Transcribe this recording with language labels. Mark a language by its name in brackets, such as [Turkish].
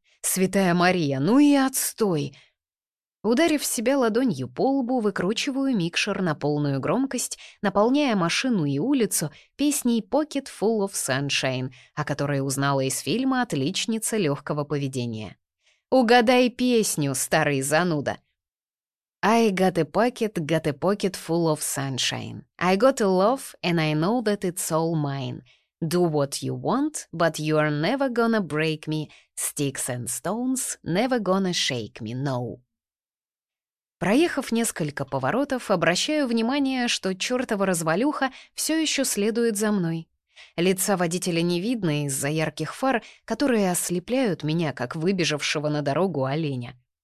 [Russian] Святая Мария, ну и отстой!» Ударив себя ладонью по лбу, выкручиваю микшер на полную громкость, наполняя машину и улицу песней «Pocket Full of Sunshine», о которой узнала из фильма «Отличница легкого поведения». «Угадай песню, старый зануда!» [English] «I got a pocket full of sunshine. I got a love, and I know that it's all mine. «Do what you want, but you're never gonna break me. Sticks and stones never gonna shake me, no». [Russian] Проехав несколько поворотов, обращаю внимание, что чертова развалюха все еще следует за мной. Лица водителя не видно из-за ярких фар, которые ослепляют меня, как выбежавшего на дорогу оленя.